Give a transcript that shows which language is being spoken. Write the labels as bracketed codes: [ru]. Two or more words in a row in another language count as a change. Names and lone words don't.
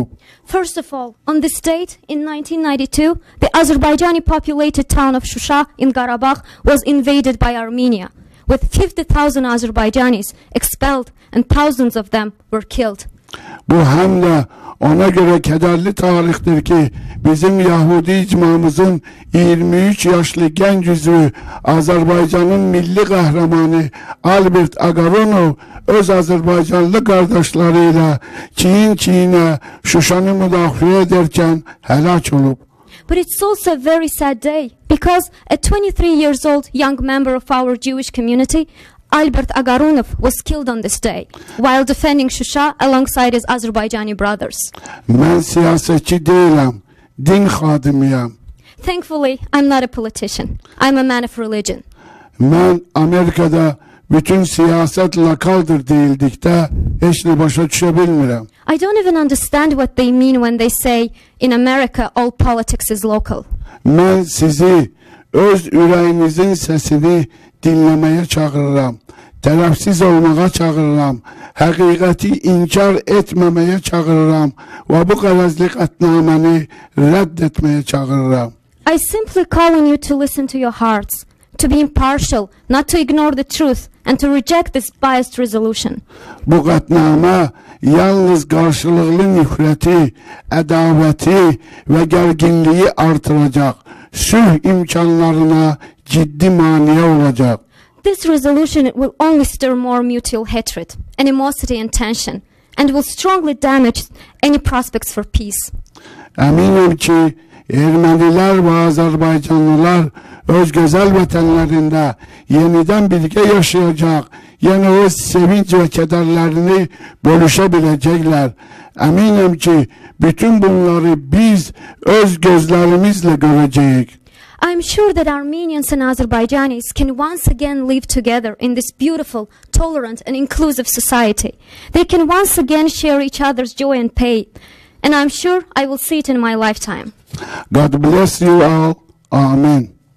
[en] First of all, on this date in 1992, the Azerbaijani populated town of Shusha in Karabakh was invaded by Armenia, with 50,000 Azerbaijanis expelled and thousands of them were killed. [az] Bu həm də ona görə kədərli tarixdir ki, bizim Yahudi icmamızın 23 yaşlı gənc üzvü Azərbaycanın milli qəhrəmanı Albert Agaronov öz Azərbaycanlı qardaşları ilə çiyin-çiyinə Şuşanı müdafiə edərkən həlak olub. [en] But it's also a very sad day because a 23 years old young member of our Jewish community, Albert Agaronov, was killed on this day while defending Shusha alongside his Azerbaijani brothers. [az] Mən siyasetçi deyiləm, din xadimiyəm. [en] Thankfully, I'm not a politician. I'm a man of religion. [az] Mən Amerikada bütün siyaset lokaldır deyildikdə heç nə başa düşə bilmirəm. [en] I don't even understand what they mean when they say in America all politics is local. [az] Mən sizi öz ürəyinizin səsini dinləməyə çağırıram. Tərəfsiz olmağa çağırıram. Həqiqəti inkar etməməyə çağırıram və bu qərəzli qətnaməni rədd etməyə çağırıram. [en] I simply call on you to listen to your hearts, to be impartial, not to ignore the truth, and to reject this biased resolution. [az] Bu qətnamə yalnız qarşılıqlı nifrəti, ədavəti və gərginliyi artıracaq. Sülh imkanlarına ciddi maniyə olacaq. [en] This resolution will only stir more mutual hatred, animosity and tension, and will strongly damage any prospects for peace. [az] Əminəm ki, Ermənilər və Azərbaycanlılar öz gözəl vətənlərində yenidən birgə yaşayacaq, yəni öz sevinç və kədərlərini bölüşə biləcəklər. Əminəm ki, bütün bunları biz öz gözlərimizlə görəcəyik. [en] I'm sure that Armenians and Azerbaijanis can once again live together in this beautiful, tolerant, and inclusive society. They can once again share each other's joy and pain. And I'm sure I will see it in my lifetime. God bless you all. Amen.